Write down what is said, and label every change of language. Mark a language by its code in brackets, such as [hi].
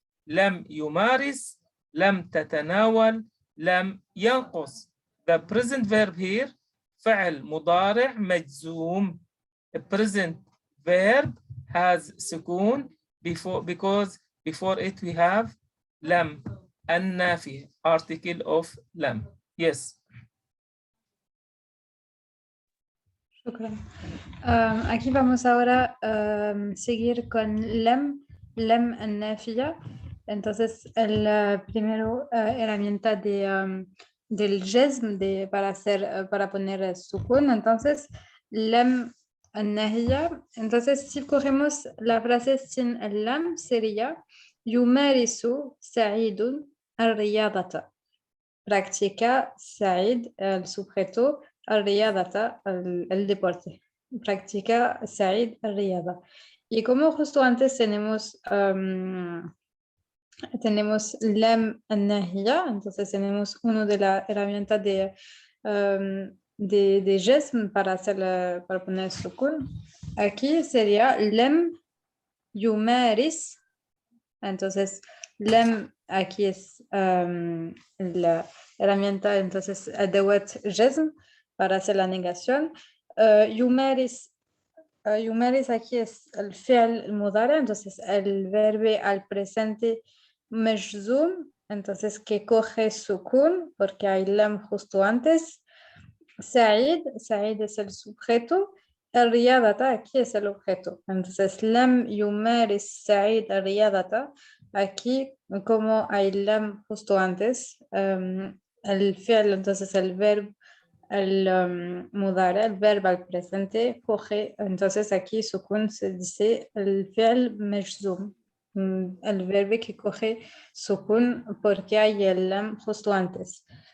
[ar] لم يمارس، لم تتناول، لم ينقص. [en] The present verb here [ar] فعل مضارع مجزوم. [en] The present verb has سكون because before it we have [ar] لم النافية [en] article of لم. Yes. [ar] شكرا. [es] Aquí vamos ahora a seguir con lem النافية. Entonces, el primero herramienta del jazm para poner sukun. Entonces, lem الناهية. Entonces, si cogemos la frase sin el lam, sería [ar] يمارس سعيد الرياضة. [es] Practica سعيد el sujeto الرياضة el deporte. [ar] Practica سعيد الرياضة. [es] Y como justo antes tenemos lam الناهية, entonces tenemos uno de la herramienta de jazm para poner sukun. Aquí sería lam يمارس. Entonces lam aquí es la herramienta, entonces [ar] أدوات جزم [es] para hacer la negación. يمارس aquí es el fi'l المضارع, entonces el verbo al presente مجزوم, entonces que coge sukun porque hay lam justo antes. سعيد es el sujeto. الرياضة aquí es el objeto. Entonces [ar] لم يمارس سعيد الرياضة. [es] Aquí como hay lam justo antes, el fi'l, entonces el verbo el mudara, el verbo al presente coge, entonces aquí sukun se dice el fi'l majzum, el verbo que coge sukun porque hay el lam justo antes.